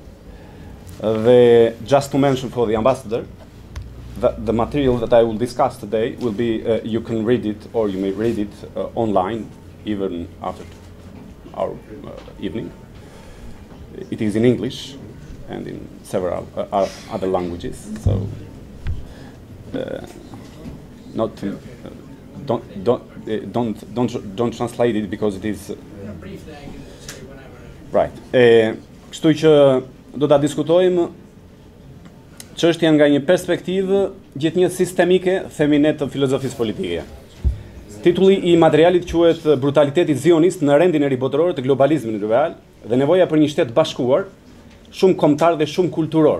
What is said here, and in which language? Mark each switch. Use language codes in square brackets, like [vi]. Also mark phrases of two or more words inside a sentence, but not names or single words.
[en] Dhe just to mention for the ambassador, the material that I will discuss today will be you can read it or you may read it online even after our evening. It is in English and in several other languages, so don't translate it because it is right. [sq] Kështu që do ta diskutojmë çështjen nga një perspektivë gjithnjë sistemike, themi ne, të filozofisë politike. Titulli i materialit quhet Brutaliteti zionist në rendin e ri botëror të globalizmit real dhe nevoja për një shtet bashkuar, shumë kombëtar dhe shumë kulturor.